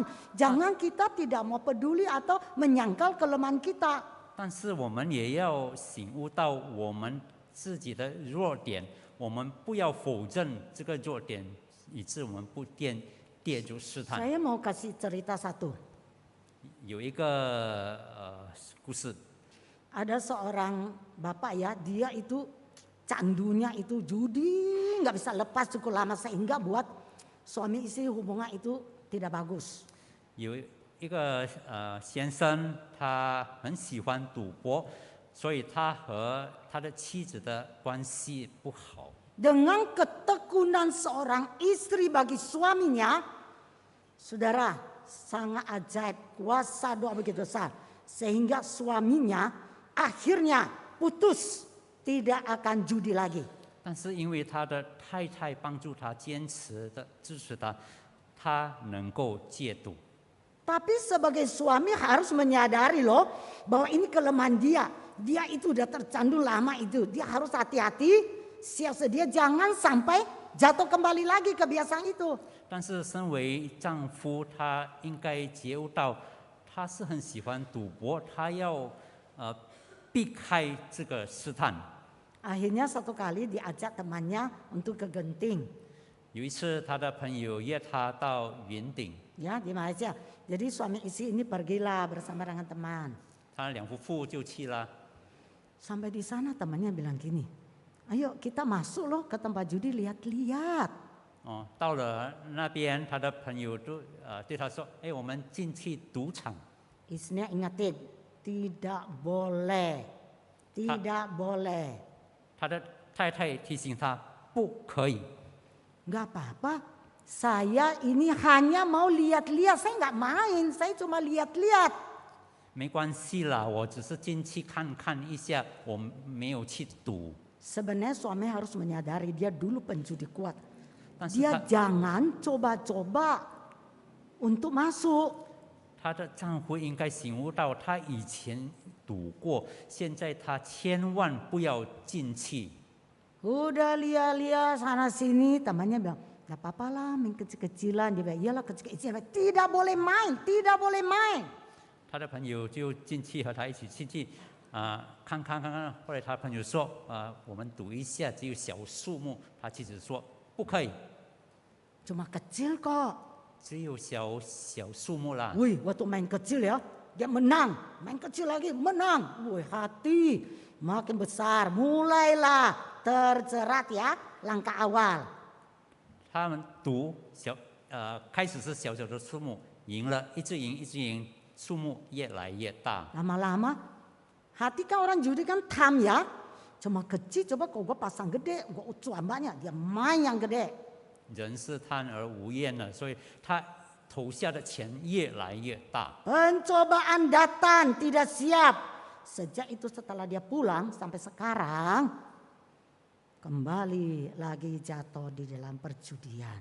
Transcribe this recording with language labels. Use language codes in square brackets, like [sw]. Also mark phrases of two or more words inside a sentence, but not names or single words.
[id] Jangan kita tidak mau peduli atau menyangkal kelemahan kita. [zh] 但是我们也要醒悟到我们自己的弱点，我们不要否认这个弱点，以致我们不跌入试探。 [id] Saya mau kasih cerita satu. [zh] 有一个故事， [id] Ada seorang bapak ya, dia itu candunya itu judi, nggak bisa lepas cukup lama sehingga buat suami istri hubungan itu tidak bagus. [zh] 有一个先生，他很喜欢赌博，所以他和他的妻子的关系不好。 [id] Dengan ketekunan seorang istri bagi suaminya, saudara, sangat ajaib, kuasa doa begitu besar. Sehingga suaminya akhirnya putus, tidak akan judi lagi. [zh] 但是因为他的太太帮助他，坚持的支持他，他能够戒赌。 [id] Tapi sebagai suami harus menyadari loh bahwa ini kelemahan dia. Dia itu udah tercandu lama itu. Dia harus hati-hati, siap sedia jangan sampai jatuh kembali lagi kebiasaan itu. [zh] 但是身为丈夫，他应该觉悟到，他是很喜欢赌博，他要避开这个试探。 [id] Akhirnya satu kali diajak temannya untuk ke Genting. [zh] 有一次，他的朋友约他到云顶， [id] Ya, di Malaysia. Jadi suami istri ini pergilah bersama dengan teman. [zh] 他两夫妇就去了。 [id] Sampai di sana temannya bilang gini, ayo kita masuk loh ke tempat judi lihat-lihat. [zh] 哦，到了那边，他的朋友对他说：“哎，我们进去赌场。 [id] Istrinya ingatin, tidak boleh, tidak boleh. ” [zh] 他的太太提醒他不可以。 [id] Nggak apa-apa, saya ini hanya mau lihat-lihat, saya nggak main, saya cuma lihat-lihat. [zh] 没关系啦，我只是进去看看一下，我没有去赌。 [id] Sebenarnya suami harus menyadari dia dulu penjudi kuat. [zh] 但是 [id] Dia jangan coba-coba untuk masuk. [zh] 她的丈夫应该醒悟到，他以前赌过，现在他千万不要进去。 [id] Udah lihat-lihat sana sini, temannya bilang, nggak apa-apa lah, main kecil-kecilan. Dia bilang, iyalah kecil-kecilan, tidak boleh main, tidak boleh main. [zh] 他的朋友就进去和他一起进去，看看。后来他朋友说，我们赌一下，只有小数目。他妻子说不可以， [id] Cuma kecil kok. [zh] 只有小数目啦。 [id] Wih, waktu main kecil ya, dia menang. Main kecil lagi, menang. Wih, hati makin besar. Mulailah terjerat ya, langkah awal. [zh] 他们赌开始是小的数目，赢了，一直赢，数目越来越大。 [id] Lama-lama, hati kan orang judi kan tam ya. Cuma kecil, coba kalau gue pasang gede, gue cuan banyak. Dia main yang gede. [zh] 人是贪而无厌的，所以他投下的钱越来越大。 [id] Pencobaan datang, tidak siap. Sejak itu setelah dia pulang sampai sekarang, kembali lagi jatuh di dalam perjudian.